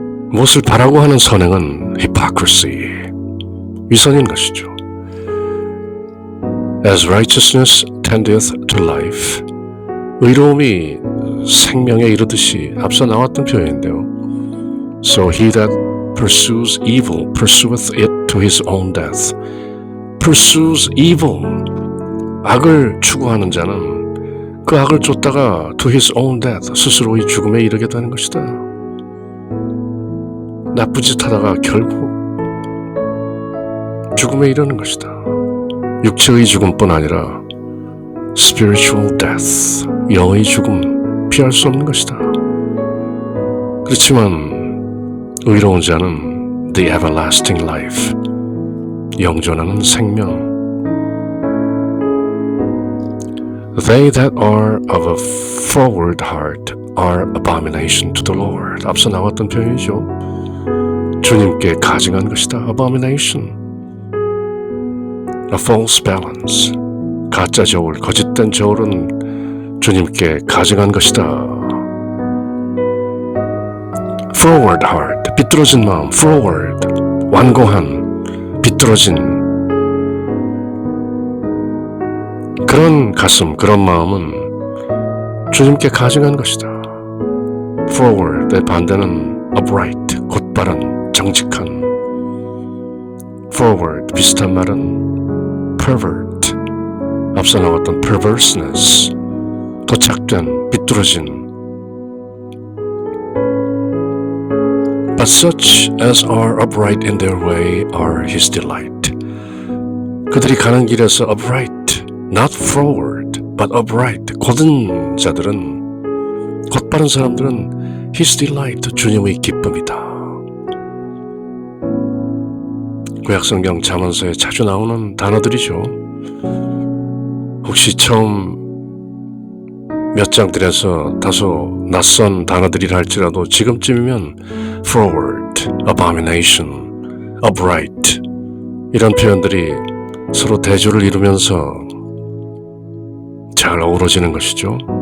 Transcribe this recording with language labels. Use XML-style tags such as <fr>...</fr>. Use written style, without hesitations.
<ko>무엇을 바라고 하는 선행은 hypocrisy, 위선인 것이죠.</ko> <en>As righteousness tendeth to life,</en> <ko>의로움이 생명에 이르듯이 앞서 나왔던 표현인데요.</ko> <en>So he that pursues evil pursueth it to his own death. pursues evil,</en> <ko>악을 추구하는 자는 그 악을 쫓다가</ko> <en>to his own death,</en> <ko>스스로의 죽음에 이르게 되는 것이다. 나쁜 짓 하다가 결국 죽음에 이르는 것이다. 육체의 죽음뿐 아니라</ko> <en>spiritual death,</en> <ko>영의 죽음, 피할 수 없는 것이다. 그렇지만 의로운 자는</ko> <en>the everlasting life,</en> <ko>영존하는 생명,</ko> <en>They that are of a froward heart are abomination to the Lord.</en> <ko>앞서 나왔던 표현이죠. 주님께 가증한 것이다. Abomination.</ko> <en>A false balance.</en> <ko>가짜 저울, 거짓된 저울은 주님께 가증한 것이다.</ko> <en>Froward heart.</en> <ko>비뚤어진 마음.</ko> <en>Froward.</en> <ko>완고한, 비뚤어진 그런 가슴, 그런 마음은 주님께 가증한 것이다. Froward의 반대는 upright, 곧바른, 정직한. Forward, 비슷한 말은 pervert, 앞서 나왔던 perverseness, 도착된, 비뚤어진.</ko> <en>But such as are upright in their way are his delight.</en> <ko>그들이 가는 길에서 upright,</ko> <en>not forward, but upright,</en> <ko>곧은 자들은, 곧바른 사람들은</ko> <en>his delight,</en> <ko>주님의 기쁨이다. 구약성경 잠언서에 자주 나오는 단어들이죠. 혹시 처음 몇 장들에서 다소 낯선 단어들이라 할지라도 지금쯤이면 forward, abomination, upright 이런 표현들이 서로 대조를 이루면서 잘 어우러지는 것이죠.</ko>